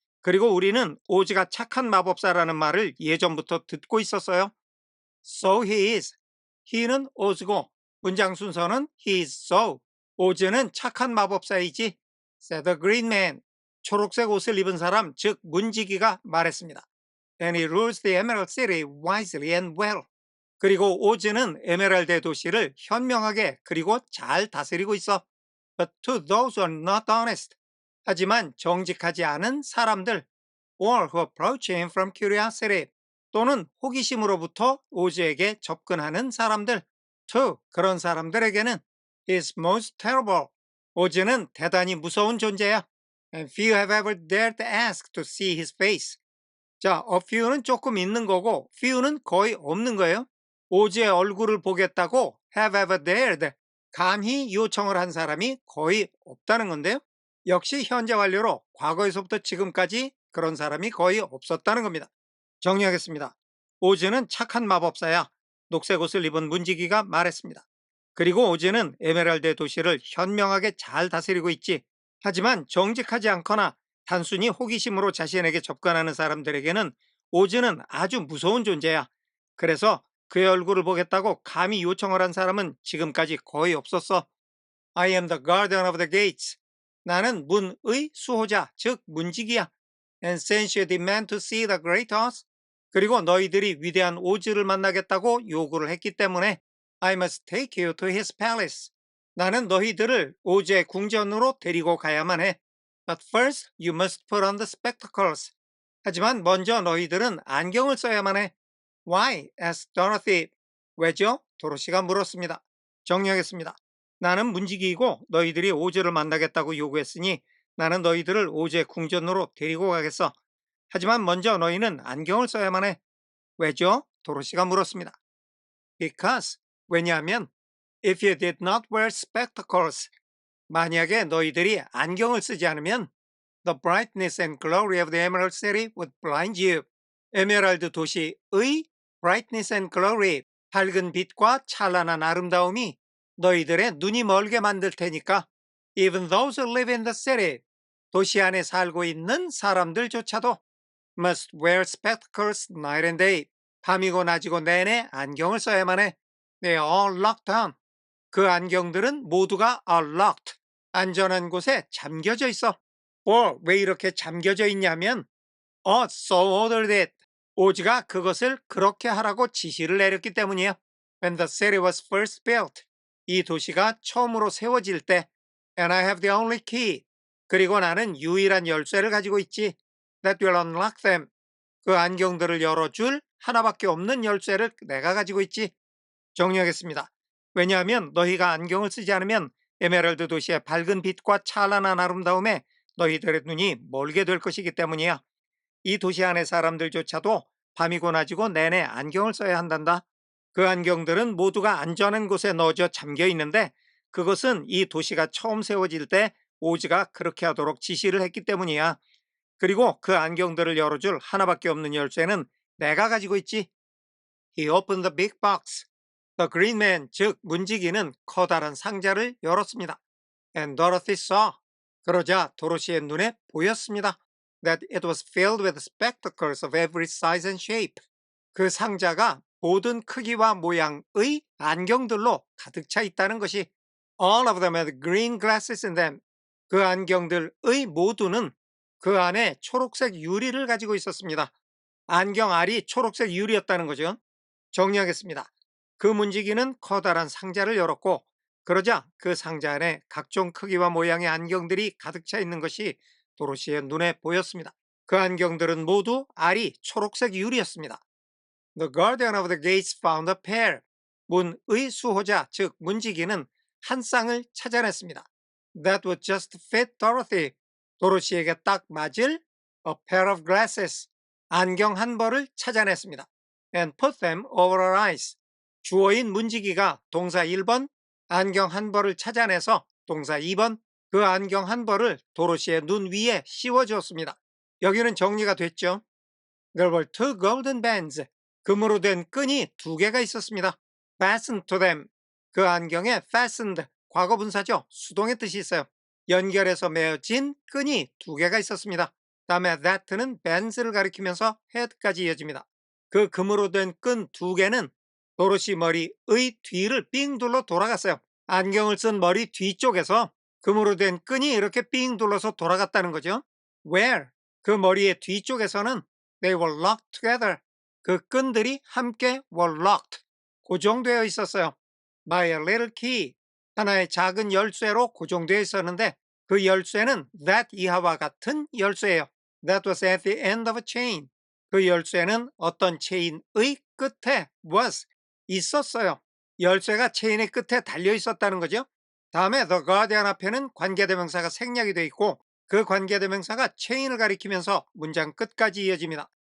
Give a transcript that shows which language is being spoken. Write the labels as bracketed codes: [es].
[ko] 그리고 우리는 오즈가 착한 마법사라는 말을 예전부터 듣고 있었어요. [en] So he is. [ko] he는 오즈고 문장 순서는 he is so. 오즈는 착한 마법사이지. [en] said the green man. [ko] 초록색 옷을 입은 사람, 즉 문지기가 말했습니다. [en] And he rules the Emerald City wisely and well. [ko] 그리고 오즈는 에메랄드 도시를 현명하게 그리고 잘 다스리고 있어. [en] But to those who are not honest. [ko] 하지만 정직하지 않은 사람들, [en] or who approach him from curiosity. [ko] 또는 호기심으로부터 오즈에게 접근하는 사람들, to 그런 사람들에게는 [en] is most terrible. [ko] 오즈는 대단히 무서운 존재야. [en] And few have ever dared to ask to see his face. [ko] 자, a few는 조금 있는 거고 few는 거의 없는 거예요. 오즈의 얼굴을 보겠다고 [en] have ever dared, [ko] 감히 요청을 한 사람이 거의 없다는 건데요. 역시 현재 완료로 과거에서부터 지금까지 그런 사람이 거의 없었다는 겁니다. 정리하겠습니다. 오즈는 착한 마법사야. 녹색 옷을 입은 문지기가 말했습니다. 그리고 오즈는 에메랄드 도시를 현명하게 잘 다스리고 있지. 하지만 정직하지 않거나 단순히 호기심으로 자신에게 접근하는 사람들에게는 오즈는 아주 무서운 존재야. 그래서 그의 얼굴을 보겠다고 감히 요청을 한 사람은 지금까지 거의 없었어. [en] I am the guardian of the gates. [ko] 나는 문의 수호자, 즉 문지기야. [en] And since you demand to see the great Oz, [ko] 그리고 너희들이 위대한 오즈를 만나겠다고 요구를 했기 때문에 [en] I must take you to his palace. [ko] 나는 너희들을 오즈의 궁전으로 데리고 가야만 해. [en] But first you must put on the spectacles. [ko] 하지만 먼저 너희들은 안경을 써야만 해. [en] Why? asked Dorothy. [ko] 왜죠? 도로시가 물었습니다. 정리하겠습니다. 나는 문지기이고 너희들이 오즈를 만나겠다고 요구했으니 나는 너희들을 오즈의 궁전으로 데리고 가겠어. 하지만 먼저 너희는 안경을 써야만 해. 왜죠? 도로시가 물었습니다. [en] Because, [ko] 왜냐하면 [en] if you did not wear spectacles, [ko] 만약에 너희들이 안경을 쓰지 않으면 [en] the brightness and glory of the Emerald City would blind you. [ko] 에메랄드 도시의 [en] brightness and glory, [ko] 밝은 빛과 찬란한 아름다움이 너희들의 눈이 멀게 만들 테니까 [en] even those who live in the city, [ko] 도시 안에 살고 있는 사람들조차도 [en] must wear spectacles night and day. [ko] 밤이고 낮이고 내내 안경을 써야만 해. [en] They are all locked down. [ko] 그 안경들은 모두가 [en] are locked. [ko] 안전한 곳에 잠겨져 있어. 왜 이렇게 잠겨져 있냐면 [en] so ordered it. [ko] 오즈가 그것을 그렇게 하라고 지시를 내렸기 때문이에요. [en] When the city was first built. [ko] 이 도시가 처음으로 세워질 때 [en] And I have the only key. [ko] 그리고 나는 유일한 열쇠를 가지고 있지. [en] That will unlock them. [ko] 그 안경들을 열어줄 하나밖에 없는 열쇠를 내가 가지고 있지. 정리하겠습니다. 왜냐하면 너희가 안경을 쓰지 않으면 에메랄드 도시의 밝은 빛과 찬란한 아름다움에 너희들의 눈이 멀게 될 것이기 때문이야. 이 도시 안의 사람들조차도 밤이고 낮이고 내내 안경을 써야 한단다. 그 안경들은 모두가 안전한 곳에 넣어져 잠겨 있는데 그것은 이 도시가 처음 세워질 때 오즈가 그렇게 하도록 지시를 했기 때문이야. 그리고 그 안경들을 열어줄 하나밖에 없는 열쇠는 내가 가지고 있지. [en] He opened the big box. The green man, [ko] 즉 문지기는 커다란 상자를 열었습니다. [en] And Dorothy saw. [ko] 그러자 도로시의 눈에 보였습니다. [en] that it was filled with spectacles of every size and shape. [ko] 그 상자가 모든 크기와 모양의 안경들로 가득 차 있다는 것이 [en] all of them had green glasses in them. [ko] 그 안경들의 모두는 그 안에 초록색 유리를 가지고 있었습니다. 안경 알이 초록색 유리였다는 거죠. 정리하겠습니다. 그 문지기는 커다란 상자를 열었고 그러자 그 상자 안에 각종 크기와 모양의 안경들이 가득 차 있는 것이 도로시의 눈에 보였습니다. 그 안경들은 모두 알이 초록색 유리였습니다. [en] The guardian of the gates found a pair. [ko] 문의 수호자, 즉 문지기는 한 쌍을 찾아냈습니다. [en] That would just fit Dorothy. [ko] 도로시에게 딱 맞을 [en] a pair of glasses. [ko] 안경 한 벌을 찾아냈습니다. [en] And put them over her eyes. [ko] 주어인 문지기가 동사 1번, 안경 한 벌을 찾아내서 동사 2번, 그 안경 한 벌을 도로시의 눈 위에 씌워주었습니다. 여기는 정리가 됐죠? [en] There were two golden bands. [ko] 금으로 된 끈이 두 개가 있었습니다. [en] Fastened to them. [ko] 그 안경에 fastened, 과거 분사죠. 수동의 뜻이 있어요. 연결해서 매어진 끈이 두 개가 있었습니다. 다음에 that는 bands를 가리키면서 head까지 이어집니다. 그 금으로 된 끈 두 개는 도로시 머리의 뒤를 삥 둘러 돌아갔어요. 안경을 쓴 머리 뒤쪽에서 금으로 된 끈이 이렇게 삥 둘러서 돌아갔다는 거죠. [en] Where? [ko] 그 머리의 뒤쪽에서는 [en] they were locked together. [ko] 그 끈들이 함께 [en] were locked, [ko] 고정되어 있었어요. [en] by a little key, [ko] 하나의 작은 열쇠로 고정되어 있었는데 그 열쇠는 that 이하와 같은 열쇠예요. [en] That was at the end of a chain. [ko] 그 열쇠는 어떤 체인의 끝에 was, 있었어요. 열쇠가 체인의 끝에 달려 있었다는 거죠. 다음에 the guardian 앞에는 관계대명사가 생략이 되어 있고 그 관계대명사가 체인을 가리키면서 문장 끝까지 이어집니다.